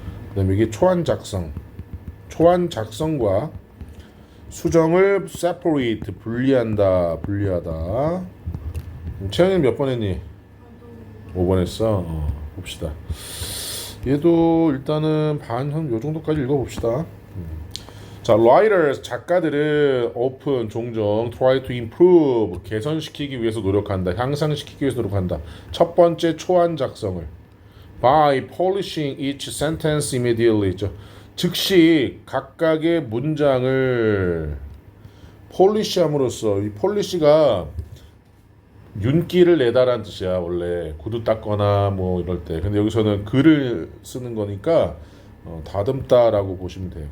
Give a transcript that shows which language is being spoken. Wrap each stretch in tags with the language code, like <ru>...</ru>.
<ko>그다음에 이게 초안 작성. 초안 작성과 수정을 separate 분리하다. 채연이는 몇 번 했니? 5번 했어. 봅시다. 얘도 일단은 반 한 요 정도까지 읽어봅시다. 자, writers 작가들은 often 종종</ko> <en>try to improve</en> <ko>개선시키기 위해서 노력한다. 향상시키기 위해서 노력한다. 첫 번째 초안 작성을</ko> <en>by polishing each sentence immediately.</en> <ko>즉시 각각의 문장을 폴리시함으로써 이 폴리시가 윤기를 내다라는 뜻이야. 원래 구두 닦거나 뭐 이럴 때. 근데 여기서는 글을 쓰는 거니까 다듬다라고 보시면 돼요.</ko>